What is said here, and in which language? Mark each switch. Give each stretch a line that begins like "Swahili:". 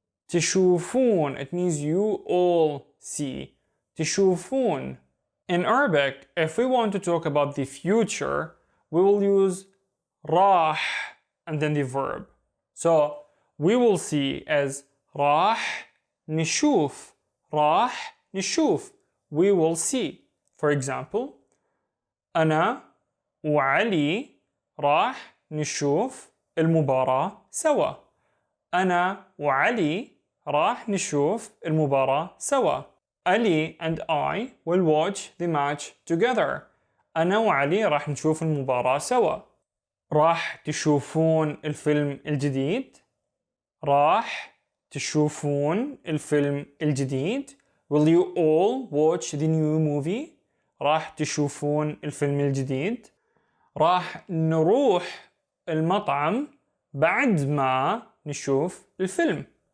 Arabic: تشوفون.
English: It means you all see. تشوفون. In Arabic, if we want to talk about the future, we will use راح and then the verb. So we will see as
Arabic: راح نشوف. راح نشوف.
English: We will see. For example,
Arabic: أنا وعلي راح نشوف المباراة سوا. أنا وعلي راح نشوف المباراة سوا.
English: Ali and I will watch the match together.
Arabic: أنا وعلي راح نشوف المباراة سوا. راح تشوفون الفيلم الجديد؟ راح تشوفون الفيلم الجديد؟
English: Will you all watch the new movie?
Arabic: راح تشوفون الفيلم الجديد؟ راح نروح المطعم بعد ما نشوف الفيلم.